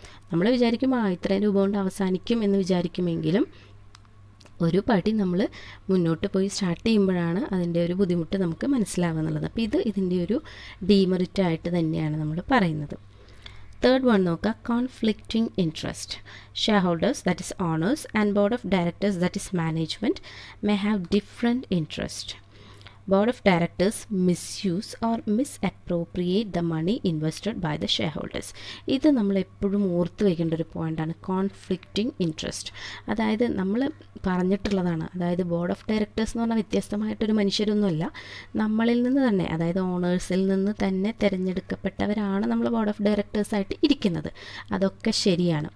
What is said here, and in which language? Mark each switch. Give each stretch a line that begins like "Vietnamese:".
Malayalam: നമ്മൾ വിചാരിക്കും ഇത്രയും രൂപ കൊണ്ട് അവസാനിക്കും എന്ന് വിചാരിക്കുമെങ്കിലും ഒരു പടി നമ്മൾ മുന്നോട്ട് പോയി സ്റ്റാർട്ട് ചെയ്യുമ്പോഴാണ് അതിൻ്റെ ഒരു ബുദ്ധിമുട്ട് നമുക്ക് മനസ്സിലാവുന്നുള്ളത്. അപ്പോൾ ഇതിൻ്റെ ഒരു ഡീമെറിറ്റായിട്ട് തന്നെയാണ് നമ്മൾ പറയുന്നത്.
English: Third one നോക്കുക, conflicting interest. Shareholders, that is owners, and board of directors, that is management, may have different interest. Board of directors misuse or misappropriate the money invested by the shareholders.
Malayalam: ഇത് നമ്മൾ എപ്പോഴും ഓർത്ത് വയ്ക്കേണ്ട ഒരു പോയിൻ്റാണ്, conflicting interest. അതായത് നമ്മൾ പറഞ്ഞിട്ടുള്ളതാണ്, അതായത് ബോർഡ് ഓഫ് ഡയറക്ടേഴ്സ് എന്ന് പറഞ്ഞാൽ വ്യത്യസ്തമായിട്ടൊരു മനുഷ്യരൊന്നുമല്ല, നമ്മളിൽ നിന്ന് തന്നെ, അതായത് ഓണേഴ്സിൽ നിന്ന് തന്നെ തിരഞ്ഞെടുക്കപ്പെട്ടവരാണ് നമ്മൾ ബോർഡ് ഓഫ് ഡയറക്ടേഴ്സായിട്ട് ഇരിക്കുന്നത്. അതൊക്കെ ശരിയാണ്.